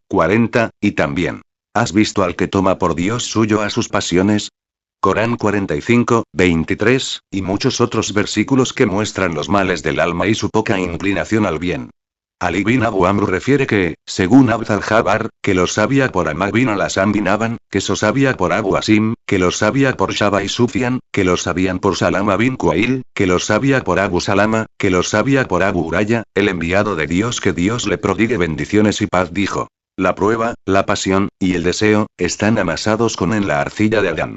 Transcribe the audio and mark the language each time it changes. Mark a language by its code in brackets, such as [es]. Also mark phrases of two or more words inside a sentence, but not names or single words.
[es] 40, y también. ¿Has visto al que toma por Dios suyo a sus pasiones? Corán 45, 23, y muchos otros versículos que muestran los males del alma y su poca inclinación al bien. Ali bin Abu Amr refiere que, según Abd al-Jabbar, que lo sabía por Ahmad bin al-Hasan bin Aban, que lo sabía por Abu Asim, que lo sabía por Shaba y Sufyan, que lo sabían por Salama bin Quail, que lo sabía por Abu Salama, que lo sabía por Abu Uraya, el enviado de Dios, que Dios le prodigue bendiciones y paz, dijo: la prueba, la pasión, y el deseo, están amasados con en la arcilla de Adán.